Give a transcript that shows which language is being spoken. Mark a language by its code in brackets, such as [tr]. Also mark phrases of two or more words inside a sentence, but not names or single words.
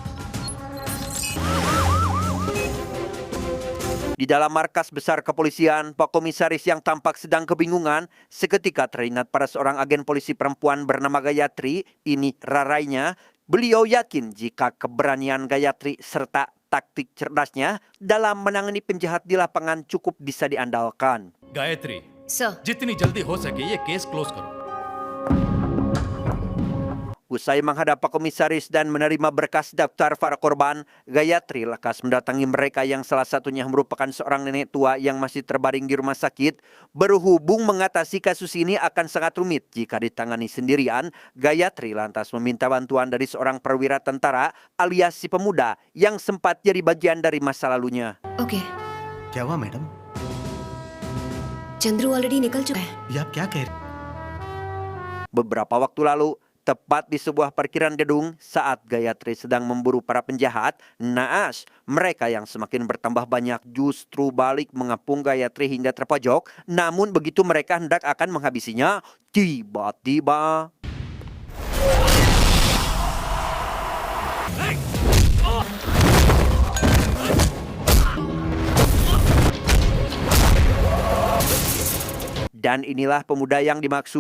[id] Di dalam markas besar kepolisian, Pak Komisaris yang tampak sedang kebingungan seketika teringat pada seorang agen polisi perempuan bernama Gayatri, ini rarainya. Beliau yakin jika keberanian Gayatri serta taktik cerdasnya dalam menangani penjahat di lapangan cukup bisa diandalkan. [hi] गायत्री सर जितनी जल्दी हो सके ये [en] case close [hi] करो. [id] Usai menghadap Pak Komisaris dan menerima berkas daftar para korban, Gayatri lekas mendatangi mereka yang salah satunya merupakan seorang nenek tua yang masih terbaring di rumah sakit. Berhubung mengatasi kasus ini akan sangat rumit jika ditangani sendirian, Gayatri lantas meminta bantuan dari seorang perwira tentara alias si pemuda yang sempat jadi bagian dari masa lalunya. [hi] ओके क्या हुआ मैडम? चंद्रू ऑलरेडी निकल चुका है. ये आप क्या कह रहे? [id] Beberapa waktu lalu, tepat di sebuah parkiran gedung saat Gayatri sedang memburu para penjahat, naas, mereka yang semakin bertambah banyak justru balik mengepung Gayatri hingga terpojok. Namun begitu mereka hendak akan menghabisinya, tiba-tiba dan inilah pemuda yang dimaksud.